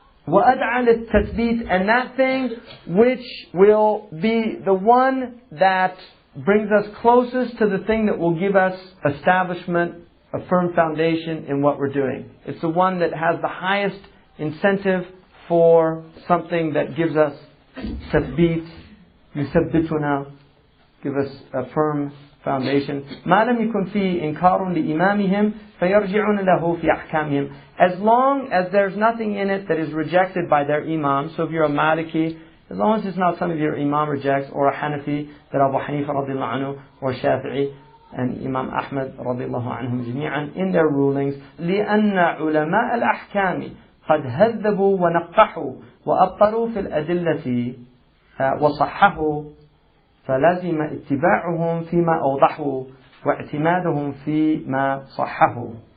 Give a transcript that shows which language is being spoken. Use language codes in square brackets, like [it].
[ar] وَأَدْعَى لِلتَّثْبِيتِ, [en] and that thing which will be the one that brings us closest to the thing that will give us establishment, a firm foundation in what we're doing. It's the one that has the highest incentive for something that gives us tathbit, يثبتنا, give us a firm foundation. [ar] ما لم يكن فيه إنكار لإمامهم فيرجعون له في أحكامهم. [en] As long as there's nothing in it that is rejected by their imam. So if you're a Maliki, as long as it's not something your imam rejects, or a Hanafi, that Abu Hanifa radiallahu anhu, or Shafi'i, and Imam Ahmad radiallahu anhum jami'an, in their rulings, [ar] لأن علماء الأحكام قد هذبوا ونقحوا وأبطلوا في الأدلة وصححوا فلازم اتباعهم فيما أوضحوا واعتمادهم فيما صححوا.